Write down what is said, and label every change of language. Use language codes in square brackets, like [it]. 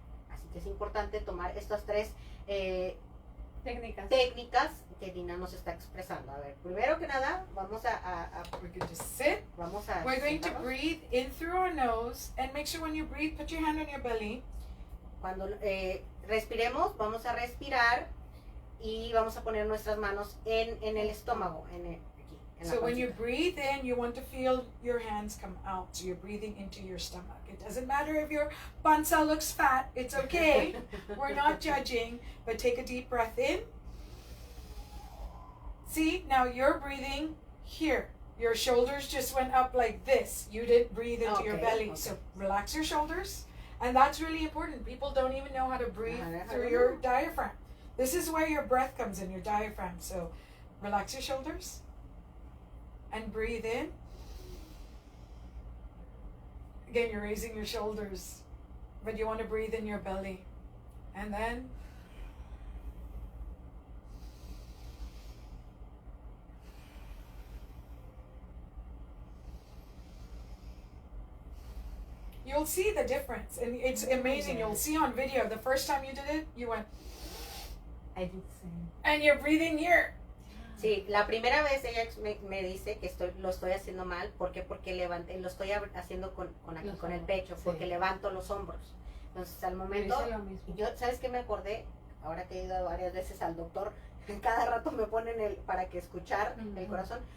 [es] Así que es importante tomar estas 3 técnicas que Dina nos está expresando. A ver, primero que nada, vamos [en] We're going to sit. We're going to breathe in through our nose, and make sure when you breathe, put your hand on your belly. Cuando respiremos, vamos a respirar y vamos a poner nuestras manos en el estómago, aquí. So when you breathe in, you want to feel your hands come out. So you're breathing into your stomach. It doesn't matter if your panza looks fat. It's okay. We're not judging. But take a deep breath in. See, now you're breathing here. Your shoulders just went up like this. You didn't breathe into your belly. Okay. So relax your shoulders. And that's really important. People don't even know how to breathe through your diaphragm. This is where your breath comes in, your diaphragm. So relax your shoulders. And breathe in. Again, you're raising your shoulders, but you want to breathe in your belly. And then you'll see the difference. And it's amazing. You'll see on video, the first time you did it, you went, I did the same. And you're breathing here. [es] Sí, la primera vez ella me dice que lo estoy haciendo mal. ¿Por qué? Porque lo estoy haciendo con el pecho, porque levanto los hombros. Entonces, al momento, yo, ¿sabes qué me acordé? Ahora que he ido varias veces al doctor, cada rato me ponen para que escuchar el corazón.